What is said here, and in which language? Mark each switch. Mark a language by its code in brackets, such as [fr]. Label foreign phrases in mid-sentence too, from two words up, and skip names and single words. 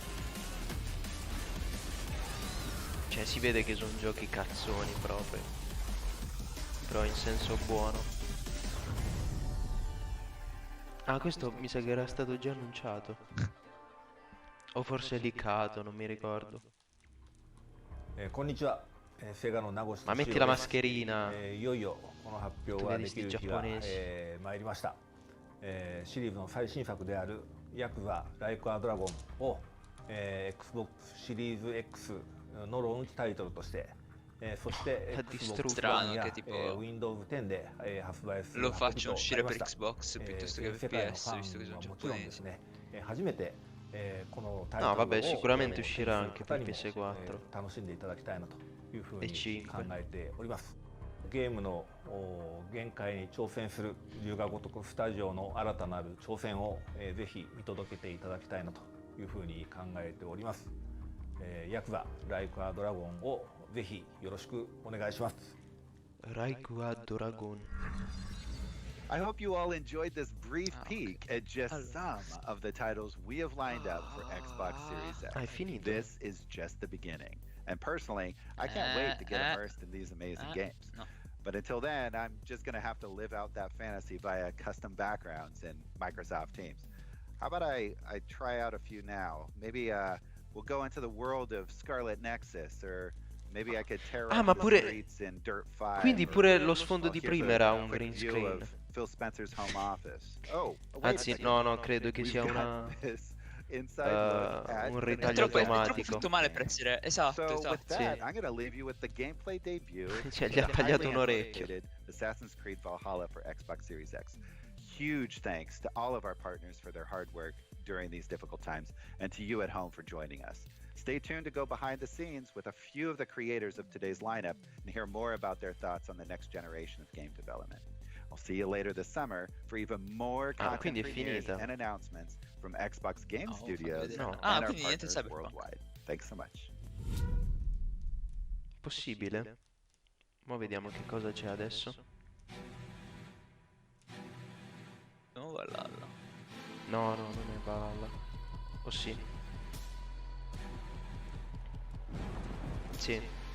[it] Cioè si vede che sono giochi cazzoni proprio. però in senso buono. Ah, questo mi sa che era stato già annunciato. O forse leakato, non mi ricordo. [ja] こんにちは、セガの名越 [it] Ma [ja] 俊 [it] metti [ja] 郎 [it] la [ja] です。 [it] mascherina. [ja] いよいよこの発表 [it] Tu [ja] が [it] vedi [ja] でき [it] sti [ja] る日が、 [it] giapponesi. [ja] 参りました。シリーズの最新作であるヤクザライクアドラゴンを、Xbox シリーズ X のローンチタイトルとして、そして Xbox One や、Windows 10で、発売する [it] lo [ja] 運び [it] faccio [ja] とな [it] uscire [ja] りま [it] per [ja] した。 [it] Xbox piuttosto che [ja] 世界の FPS, ファ [it] visto che [ja] ン [it] sono [ja] はもちろんです [it] giapponesi. [ja] ね、初めて、このタイ [it] No, [ja] トルを [it] vabbè, sicuramente uscirà [ja] 手に [it] anche [ja] する [it] per [ja] 方にも [it] PS4 [ja] 楽しんでいただきたいなというふう [it] e [ja] に [it] 5. [ja] 考えております。ゲームの限界に挑戦する龍が如くスタジオの新たなる挑戦を、ぜひ見届けていただきたいなというふうに考えております。ヤクザライクアドラゴンをぜひよろしくお願いします。 Raikua Dragon. [en] I hope you all enjoyed this brief peek at just some of the titles we have lined up for Xbox Series X. [it] Hai finito? [en] This is just the beginning. And personally, I can't wait to get immersed in these amazing games. [it] No. [en] But until then, I'm just going to have to live out that fantasy via custom backgrounds in Microsoft Teams. How about I try out a few now? Maybe we'll go into the world of Scarlet Nexus, or maybe I could tear up [it] ma [en] the [it] pure... [en] streets in Dirt 5. [it] Quindi pure lo sfondo [en] Well, [it] di [en] here's [it] prima [en] a [it] era un [en] quick [it] green [en] view [it] screen. [en] of Phil Spencer's home office. Oh, wait, [it] Anzi, no, credo che sia [en] we've [it] una... [en] got this inside look at [it] un [en] the [it] ritaglio È troppo automatico. fatto male per essere... Esatto, [en] So [it] esatto. [en] with that, I'm going to leave you with the gameplay debut [it] Cioè, [en] of [it] gli ha [en] the [it] tagliato [en] highly [it] un orecchio. [en] anticipated Assassin's Creed Valhalla for Xbox Series X. Huge thanks to all of our partners for their hard work during these difficult times, and to you at home for joining us. Stay tuned to go behind the scenes with a few of the creators of today's lineup and hear more about their thoughts on the next generation of game development. I'll see you later this summer for even more content premieres and announcements from Xbox Game Studios and our partners worldwide. Thanks so much. [it] Possibile? Ma vediamo che cosa c'è adesso. No, Valhalla. No, non è Valhalla. O sì? Sì.